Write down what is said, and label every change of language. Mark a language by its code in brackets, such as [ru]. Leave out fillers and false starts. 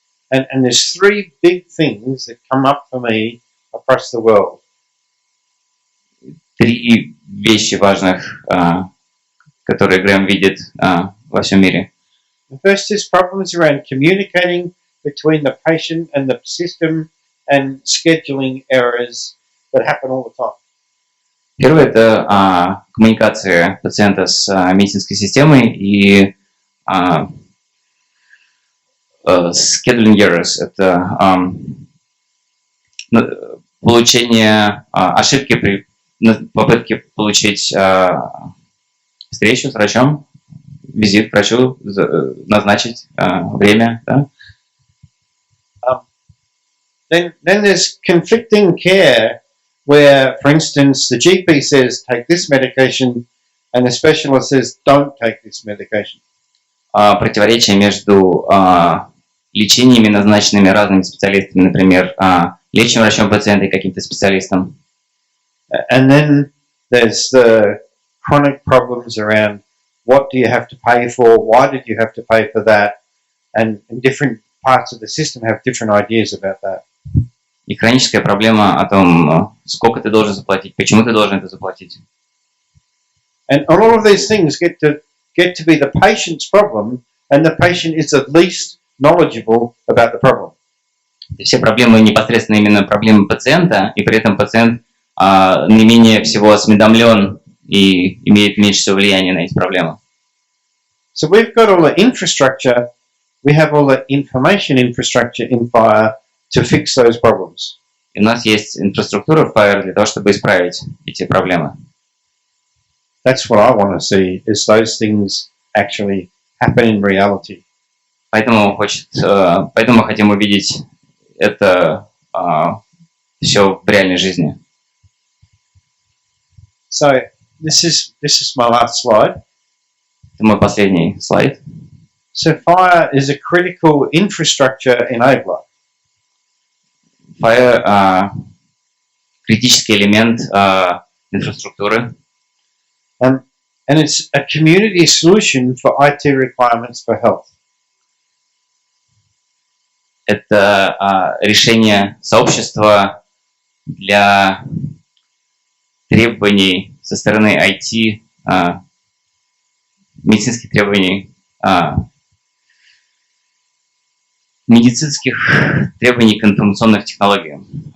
[en] And there's three big things that come up for me across the world. [ru] Три вещи важных, которые Грэм видит во всем мире. [en] The first is problems around communicating between the patient and the system and scheduling errors that happen all the time. [ru] Первое – это коммуникация пациента с медицинской системой и [en] scheduling errors [ru] – это получение ошибки при попытке получить встречу с врачом, визит к врачу, назначить время. Да? [en] Then there's conflicting care where, for instance, the GP says take this medication and the specialist says don't take this medication. [ru] Противоречие между лечениями, назначенными разными специалистами, например, лечащим врачом пациента и каким-то специалистом. [en] And then there's the chronic problems around what do you have to pay for, why did you have to pay for that, and different parts of the system have different ideas about that. [ru] И хроническая проблема о том, сколько ты должен заплатить, почему ты должен это заплатить. [en] And all of these things get to be the patient's problem, and the patient is at least knowledgeable about the problem. [ru] Все проблемы непосредственно именно проблемы пациента, и при этом пациент наименее всего осведомлен и имеет меньше всего влияния на эти проблемы. [en] So we've got all the infrastructure, we have all the information infrastructure in FHIR to fix those problems. [ru] И у нас есть инфраструктура в FHIR для того, чтобы исправить эти проблемы. [en] That's what I want to see, is those things actually happen in reality. [ru] Поэтому мы хотим увидеть это все в реальной жизни. [en] So this is my last slide. [ru] Это мой последний слайд. [en] So FHIR is a critical infrastructure enabler. [ru] FHIR критический элемент инфраструктуры. [en] And And it's a community solution for IT requirements for health. [ru] Это решение сообщества для требований со стороны IT, медицинских требований, медицинских требований к информационным технологиям.